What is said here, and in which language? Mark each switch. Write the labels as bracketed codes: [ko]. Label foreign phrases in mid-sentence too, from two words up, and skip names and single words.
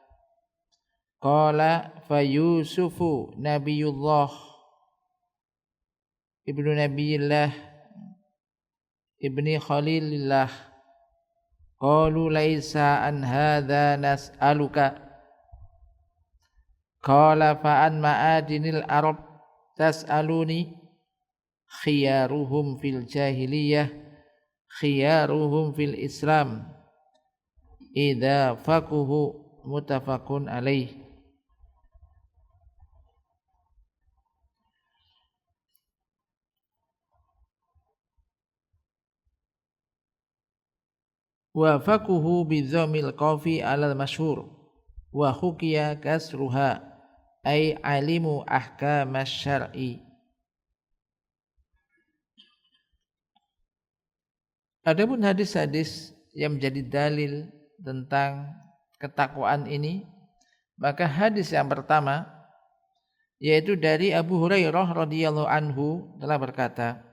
[ar] قال فيوسف نبي الله ابن نبي الله ابن خليل الله قالوا ليس عن هذا نسألك قال فعن معادن العرب تسألوني خيارهم في الجاهلية خيارهم في الإسلام إذا فقهوا متفق عليه. وفقهوا بضم القاف على المشهور وحكي كسرها أي علموا أحكام الشرع. [id] Adapun hadis-hadis yang menjadi dalil tentang ketakwaan ini, maka hadis yang pertama yaitu dari Abu Hurairah [ar] رضي الله عنه [id] telah berkata,